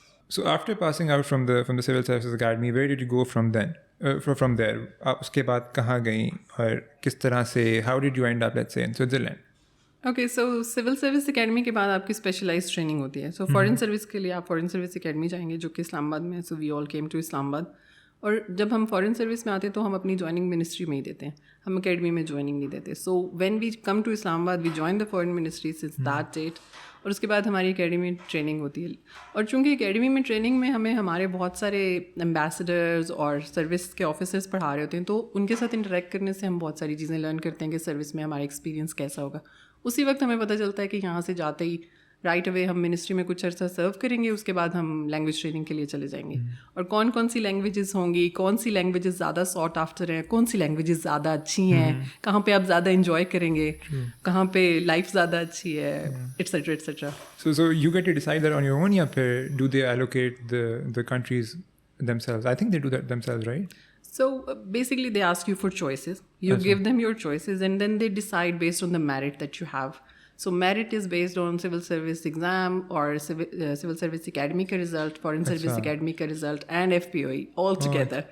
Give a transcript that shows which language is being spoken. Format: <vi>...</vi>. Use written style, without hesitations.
<en>So after passing out from the Civil Services Academy, where did you go from then? From there,</en> <ur>آپ اس کے بعد کہاں گئیں اور کس طرح سے,</ur> <en>how did you end up, let's say, in Switzerland?</en> <ur>Okay so civil service academy کے بعد آپ کی اسپیشلائز ٹریننگ ہوتی ہے. سو فارن سروس کے لیے آپ فارن سروس اکیڈمی جائیں گے جو کہ اسلام آباد میں ہے.</ur> <en>So we all came to Islamabad.</en> <ur>اور جب ہم فارن سروس میں آتے ہیں تو ہم اپنی جوائننگ منسٹری میں ہی دیتے ہیں, ہم اکیڈمی میں جوائننگ نہیں دیتے.</ur> <en>So when we come to Islamabad we join the foreign ministry since that date.</en> <ur>اور اس کے بعد ہماری اکیڈمی میں ٹریننگ ہوتی ہے. اور چونکہ اکیڈمی میں ٹریننگ میں ہمیں ہمارے بہت سارے امبیسڈرز اور سروس کے آفیسرز پڑھا رہے ہوتے ہیں, تو ان کے ساتھ انٹریکٹ کرنے سے ہم بہت ساری چیزیں لرن کرتے ہیں کہ سروس میں ہمارا ایکسپیرینس کیسا ہوگا. اسی وقت ہمیں پتہ چلتا ہے کہ یہاں سے جاتے ہی</ur> <en>right away</en> <ur>ہم منسٹری میں کچھ عرصہ سرو کریں گے, اس کے بعد ہم لینگویج ٹریننگ کے لیے چلے جائیں گے. اور کون کون سی لینگویجز ہوں گی, کون سی لینگویجز زیادہ</ur> <en>sought after</en> <ur>ہیں, کون سی لینگویجز زیادہ اچھی ہیں, کہاں پہ آپ زیادہ انجوائے کریں گے, کہاں پہ لائف زیادہ اچھی ہے, et cetera et cetera.</ur> <en>So you get to decide that on your own,</en> <ur>یا پھر</ur> <en>do they allocate the countries themselves? I think they do that themselves, right? So basically they ask you for choices. You give them your choices and then they decide based on the merit that you have. So merit is based on civil service exam or civil service academy</en> <ur>ka result,</ur> <en>foreign service academy ka result and FPOE all together.</en>